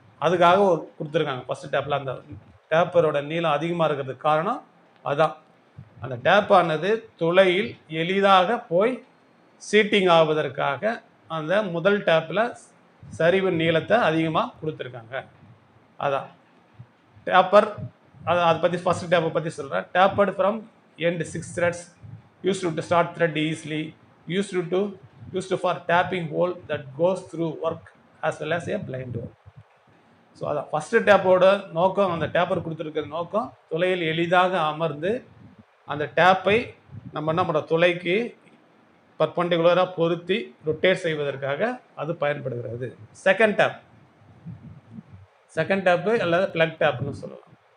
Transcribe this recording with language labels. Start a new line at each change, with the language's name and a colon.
Tamil: அதுக்காக கொடுத்துருக்காங்க ஃபஸ்ட்டு டேப்பில். அந்த டேப்பரோட நீளம் அதிகமாக இருக்கிறதுக்கு காரணம் அதுதான். அந்த டேப்பானது துளையில் எளிதாக போய் சீட்டிங் ஆவதற்காக அந்த முதல் டேப்பில் சரிவு நீளத்தை அதிகமாக கொடுத்துருக்காங்க. அதான் டேப்பர். அதை பற்றி ஃபஸ்ட்டு டேப்பை பற்றி சொல்கிறேன்.
English: Tapered from end 6 threads, used to start thread easily, used to used for tapping hole that goes through work as well as a blind hole.
Tamil: So அதான் ஃபஸ்ட்டு டேப்போட நோக்கம், அந்த டேப்பர் கொடுத்துருக்கிற நோக்கம் துளையில் எளிதாக அமர்ந்து அந்த டேப்பை நம்ம என்ன பண்ணுறோம், துளைக்கு பர்பண்டிகுலராக பொருத்தி ரொட்டேட் செய்வதற்காக அது பயன்படுகிறது. செகண்ட் டேப்பு அல்லது பிளக் டேப்னு சொல்லலாம்.